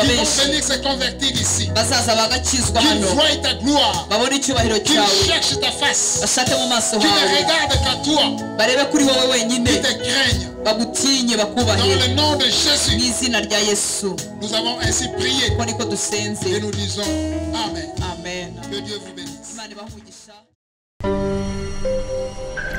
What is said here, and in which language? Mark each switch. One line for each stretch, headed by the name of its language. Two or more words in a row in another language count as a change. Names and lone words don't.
French: qui vont
Kinyarwanda: benshi
French: venir se convertir ici.
Kinyarwanda: bazaza bagakizwa
French: Qui
Kinyarwanda: hano,
French: voient ta gloire.
Kinyarwanda: babone icyubahiro
French: Qui
Kinyarwanda: cyawe,
French: cherchent ta face.
Kinyarwanda: bashake mu maso
French: Qui ne
Kinyarwanda: hawe,
French: regardent qu'à toi.
Kinyarwanda: barebe kuri wowe wenyine,
French: Qui te craignent.
Kinyarwanda: bagutinye
French: Dans
Kinyarwanda: bakubahe
French: le nom de
Kinyarwanda: mu
French: Jésus,
Kinyarwanda: izina rya Yesu.
French: nous avons ainsi prié
Kinyarwanda: uko niko dusenze.
French: et nous disons Amen.
Kinyarwanda: amen.
French: Que Dieu vous bénisse.
Kinyarwanda: imana ibahe umugisha.